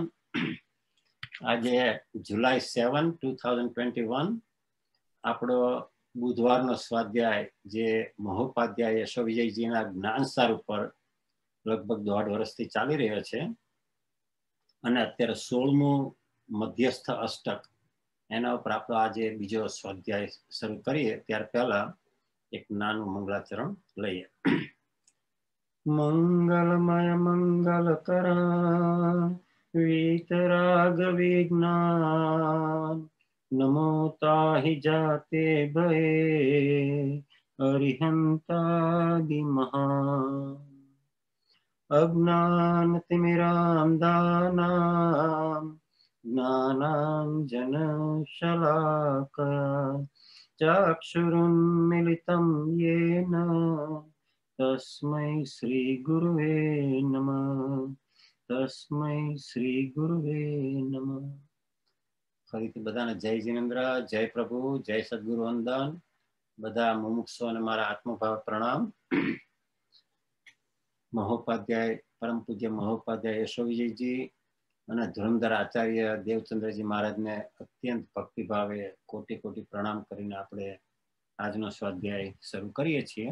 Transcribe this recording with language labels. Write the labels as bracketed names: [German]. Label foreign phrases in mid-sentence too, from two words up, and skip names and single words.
[Gujarati] આજે જુલાઈ 7, 2021 આપણો બુધવારનો સ્વાધ્યાય જે મહોપાધ્યાય યશોવિજયજીના જ્ઞાનસાર ઉપર લગભગ 1.5 વર્ષથી ચાલી રહ્યો છે અને અત્યારે 16મું મધ્યસ્થ અષ્ટક એના ઉપર આપણો આજે બીજો સ્વાધ્યાય શરૂ કરીએ ત્યાર પહેલા એક નાનું મંગળાચરણ લઈએ. [Hindi] मंगलमय मंगलकर वीतराग विज्ञान नमो ताहि जाते भये अरिहन्तादिमहा [Sanskrit] अज्ञानतिमिरान्धानां ज्ञानाञ्जनशलाकया चक्षुरुन्मिलितं येन तस्मै श्रीगुरुवे नमः तस्मै श्रीगुरुवे नमः। [Gujarati] ફરીથી બધાને જય જિનેન્દ્ર, જય પ્રભુ, જય સદગુરુ વંદન. બધા મુમુક્ષુઓને મારા આત્મભાવ પ્રણામ. મહોપાધ્યાય, પરમ પૂજ્ય મહોપાધ્યાય યશોવિજયજી અને ધુરંધર આચાર્ય દેવચંદ્રજી મહારાજને અત્યંત ભક્તિભાવે કોટી કોટી પ્રણામ કરીને આપણે આજનો સ્વાધ્યાય શરૂ કરીએ છીએ.